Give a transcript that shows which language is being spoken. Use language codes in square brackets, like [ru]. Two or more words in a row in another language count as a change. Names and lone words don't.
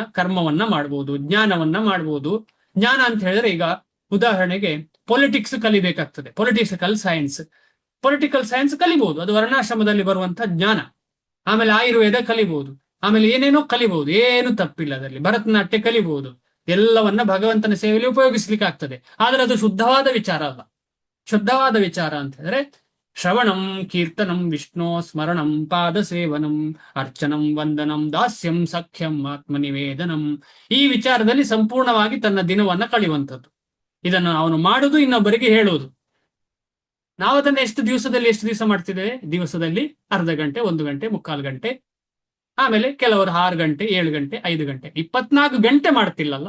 [kn] ಕರ್ಮವನ್ನ ಮಾಡಬಹುದು, ಜ್ಞಾನವನ್ನ ಮಾಡಬಹುದು. ಜ್ಞಾನ ಅಂತ ಹೇಳಿದ್ರೆ ಈಗ ಉದಾಹರಣೆಗೆ ಪೊಲಿಟಿಕ್ಸ್ ಕಲಿಬೇಕಾಗ್ತದೆ, [en] political science [kn] ಕಲಿಬಹುದು, ಅದು ವರ್ಣಾಶ್ರಮದಲ್ಲಿ ಬರುವಂತಹ ಜ್ಞಾನ. ಆಮೇಲೆ ಆಯುರ್ವೇದ ಕಲಿಬಹುದು, ಆಮೇಲೆ ಏನೇನೋ ಕಲಿಬಹುದು, ಏನು ತಪ್ಪಿಲ್ಲ ಅದರಲ್ಲಿ. ಭರತನಾಟ್ಯ ಕಲಿಬಹುದು, ಎಲ್ಲವನ್ನ ಭಗವಂತನ ಸೇವೆಯಲ್ಲಿ ಉಪಯೋಗಿಸ್ಲಿಕ್ಕೆ ಆಗ್ತದೆ. ಆದ್ರೆ ಅದು ಶುದ್ಧವಾದ ವಿಚಾರ ಅಲ್ಲ. ಶುದ್ಧವಾದ ವಿಚಾರ ಅಂತ ಹೇಳಿದ್ರೆ [sa] ಶ್ರವಣಂ, ಕೀರ್ತನಂ, ವಿಷ್ಣು ಸ್ಮರಣಂ, ಪಾದ ಸೇವನಂ, ಅರ್ಚನಂ, ವಂದನಂ, ದಾಸ್ಯಂ, ಸಖ್ಯಂ, [kn] ಆತ್ಮನಿವೇದನಂ. ಈ ವಿಚಾರದಲ್ಲಿ ಸಂಪೂರ್ಣವಾಗಿ ತನ್ನ ದಿನವನ್ನ ಕಳೆಯುವಂಥದ್ದು. ಇದನ್ನು ಅವನು ಮಾಡುವುದು, ಇನ್ನೊಬ್ಬರಿಗೆ ಹೇಳುವುದು. ನಾವು ಅದನ್ನ ಎಷ್ಟು ದಿವಸ ಮಾಡ್ತಿದ್ದೇವೆ? ದಿವಸದಲ್ಲಿ ಅರ್ಧ ಗಂಟೆ, 1 ಗಂಟೆ, 3/4 ಗಂಟೆ, ಆಮೇಲೆ ಕೆಲವರು 6 ಗಂಟೆ, 7 ಗಂಟೆ, 5 ಗಂಟೆ, 24 ಗಂಟೆ ಮಾಡ್ತಿಲ್ಲಲ್ಲ.